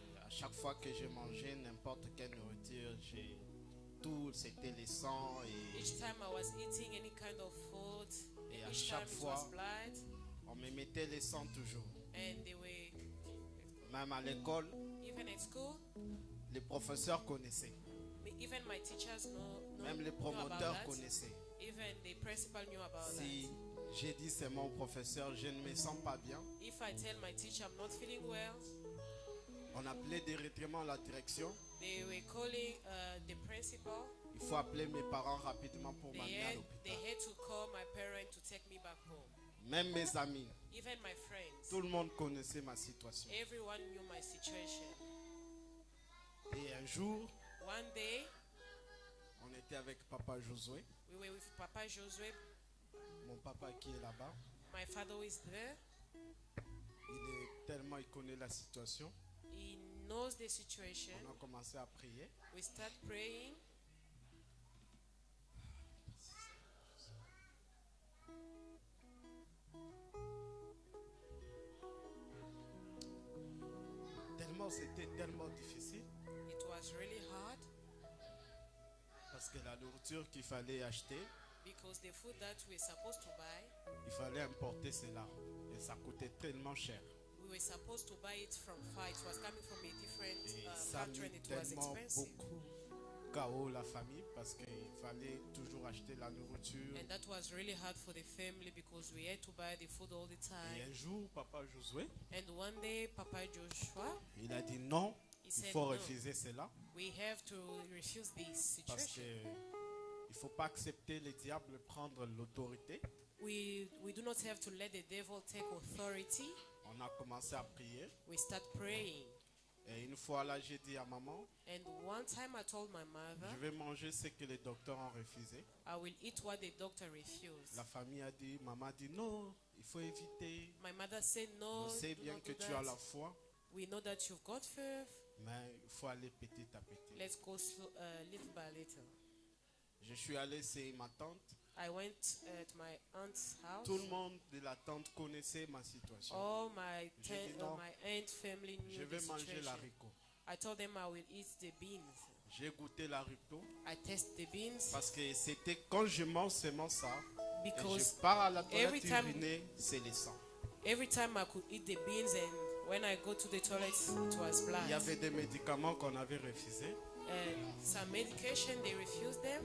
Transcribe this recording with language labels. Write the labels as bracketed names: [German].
[French] chaque fois que j'ai mangé n'importe quelle nourriture, tout c'était les sangs [English] Each time I was eating any kind of food, [French] et [English] and [French] à [English] each [French] chaque [English] time it was [French] fois, [English] blood, [French] on me mettait les sangs toujours. [English] and they were, [French] Même à l'école, [English] even at school, [French] les professeurs connaissaient. [English] even my teachers [French] Même les [English] knew about [French] promoteurs [English] that. [French] connaissaient. [English] Even the principal knew about [French] Si j'ai dit c'est mon professeur, je ne me sens pas bien, [English] that. If I tell my teacher I'm not feeling well, [French] on appelait directement la direction. [English] they were calling the principal. [French] Il faut appeler mes parents rapidement pour m'amener à [English] They [French] l'hôpital. [English] had to call my parent to take me back home. [French] Même mes amis, [English] Even my friends, [French] tout le monde connaissait ma situation. [English] everyone knew my situation. [French] Et un jour, [English] One day, [French] on était avec Papa Josué, [English] we were with Papa Josué. [French] mon papa qui est là-bas. [English] My father is there. [French] Il connaît la situation. [English] He knows the situation. [French] On a commencé à prier. [English] We start praying. [French] C'était tellement difficile [English] It was really hard [French] parce que la nourriture qu'il fallait acheter, [English] because the food that we're supposed to buy, [French] il fallait importer cela et ça coûtait tellement cher. [English] we were supposed to buy it from far. It was coming from a different [French] Et ça a [English] factory and [French] mis [English] it was [French] tellement [English] expensive. [French] beaucoup KO la famille parce qu'il fallait toujours acheter la nourriture. [English] And that was really hard for the family because we had to buy the food all the [French] Et [English] time. [French] un jour, Papa Josué, [English] And one day, Papa Joshua, [French] il a dit non, [English] he [French] il [English] said, [French] faut [English] no, [French] refuser cela [English] we have to refuse this [French] parce [English] situation. [French] que il faut pas accepter les diables prendre l'autorité. [English] We do not have to let the devil take authority. [French] On a commencé à prier [English] We start praying. [French] et une fois là, j'ai dit à maman, [English] And one time I told my mother, [French] je vais manger ce que les docteurs ont refusé. [English] I will eat what the doctor refused. [French] La famille a dit, maman a dit non, il faut éviter. [English] My mother said, no, [French] On sait [English] do [French] bien [English] not [French] que [English] do [French] tu as la [English] that. [French] foi, [English] We know that you've got faith. [French] mais il faut aller petit à petit. [English] Let's go little by little. [French] Je suis allé chez ma tante. [English] I went to my aunt's house. [French] Tout le monde de la tante connaissait ma situation. [English] All my, [French] J'ai dit non. [English] my aunt family [French] Je [English] knew [French] vais [English] the [French] manger [English] situation. [French] l'haricot. [English] I told them I will eat the beans. [French] J'ai goûté l'haricot [English] I test the beans [French] parce que c'était quand je mange seulement ça et [English] because [French] je pars à la [English] every [French] toilette [English] time- [French] uriner, c'est le sang. [English] every time I could eat the beans, and when I go to the toilet, it was blood. [French] Il y avait des médicaments qu'on avait refusés, [English] Some medication they refused them,